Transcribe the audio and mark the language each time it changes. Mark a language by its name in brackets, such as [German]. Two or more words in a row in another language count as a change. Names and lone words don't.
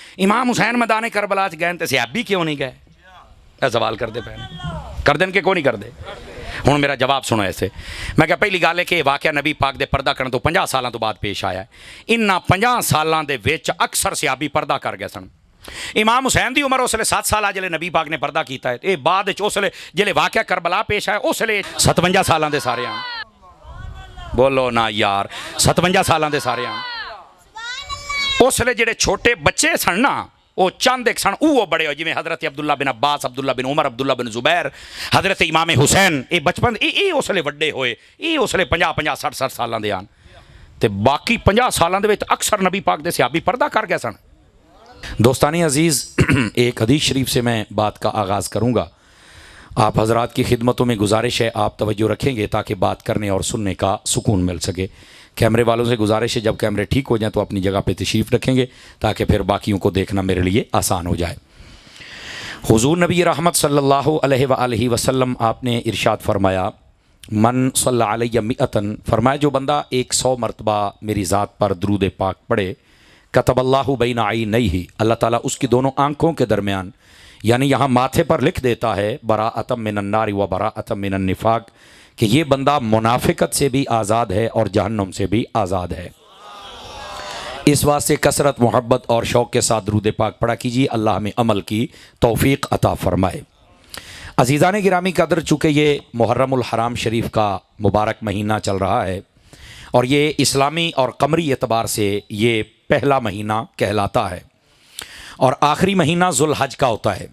[Punjabi] امام حسین میدان کربلا چ گئے تے صحابی کیوں نہیں گئے؟ اے سوال کرتے پے کر دین کہ کیوں نہیں کرتے؟ ہوں میرا جواب سنو ایسے، میں کہ پہلی گل ہے کہ واقعہ نبی پاک دے پردہ کرنے تو 50 سالاں تو بعد پیش آیا ہے۔ انہاں 50 سالاں دے وچ اکثر صحابی پردہ کر گئے سن۔ امام حسین دی عمر اس لیے 7 سال جلے نبی پاک نے پردہ کیتا ہے، اے بعد اس لیے جلے واقعہ کربلا پیش آیا اس لیے 57 سالاں دے سارے ہیں۔ بولو نا یار، 57 سالاں دے سارے ہیں۔ اس لیے جڑے چھوٹے بچے سن نا وہ چند ایک سن وہ بڑے ہو، جویں حضرت عبداللہ بن عباس، عبداللہ بن عمر، عبداللہ بن زبیر، حضرت امام حسین، اے بچپن اے اس لیے وڈے ہوئے، اے اس لیے 50 60 سالاں دے آن تے باقی 50 سالاں دے وچ اکثر نبی پاک دے صحابی پردہ کر گئے سن۔ [Urdu] دوستانی عزیز، ایک حدیث شریف سے میں بات کا آغاز کروں گا۔ آپ حضرات کی خدمتوں میں گزارش ہے آپ توجہ رکھیں گے تاکہ بات کرنے اور سننے کا سکون مل سکے۔ کیمرے والوں سے گزارش ہے جب کیمرے ٹھیک ہو جائیں تو اپنی جگہ پہ تشریف رکھیں گے تاکہ پھر باقیوں کو دیکھنا میرے لیے آسان ہو جائے۔ حضور نبی رحمت [Arabic] صلی اللہ علیہ وآلہ وسلم [Urdu] آپ نے ارشاد فرمایا، [Arabic] من صلی علیہ مئتن، [Urdu] فرمایا جو بندہ 100 مرتبہ میری ذات پر درود پاک پڑھے، [Arabic] کتب اللہ بین عینیہ، [Urdu] اللہ تعالیٰ اس کی دونوں آنکھوں کے درمیان، یعنی یہاں ماتھے پر لکھ دیتا ہے [Arabic] براءۃ من النار و براءۃ من النفاق، [Urdu] کہ یہ بندہ منافقت سے بھی آزاد ہے اور جہنم سے بھی آزاد ہے۔ اس واسطے کثرت محبت اور شوق کے ساتھ درود پاک پڑھا کیجیے، اللہ ہمیں عمل کی توفیق عطا فرمائے۔ عزیزان گرامی قدر، چونکہ یہ محرم الحرام شریف کا مبارک مہینہ چل رہا ہے اور یہ اسلامی اور قمری اعتبار سے یہ پہلا مہینہ کہلاتا ہے اور آخری مہینہ ذوالحج کا ہوتا ہے۔